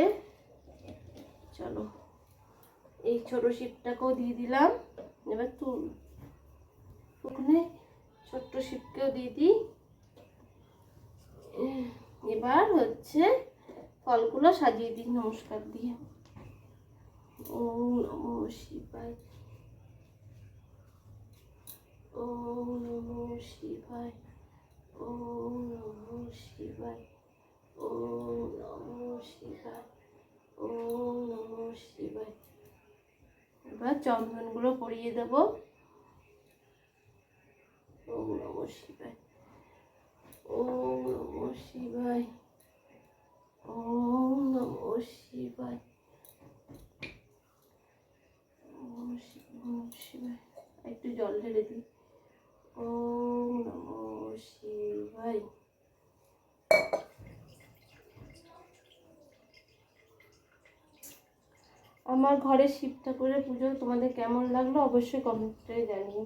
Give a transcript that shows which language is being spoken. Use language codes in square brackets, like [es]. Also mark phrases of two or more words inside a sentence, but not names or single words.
[bn] চলো এই ছোট শিবটাকেও দিয়ে দিলাম। এবার ওখানে ছোট্ট শিবকেও দিয়ে দিই। এবার হচ্ছে ফলগুলো সাজিয়ে দিই নমস্কার দিয়ে। [sa] ওম নমঃ শিবায়, ওম নমঃ শিবায়, ওম নমঃ শিবায়, ওম নমঃ শিবায়, ওম নমঃ শিবায়। [bn] এবার চন্দনগুলো পরিয়ে দেব। [sa] ওম নমঃ শিবায়, ওম নমঃ শিবায়, ওম নমঃ শিবায়, ওম শিবায়। [bn] একটু জল ঢেলে দিই। [sa] ওম নমঃ শিবায়। [bn] আমার ঘরে শিব ঠাকুরের পুজো তোমাদের কেমন লাগলো অবশ্যই কমেন্টে জানিও।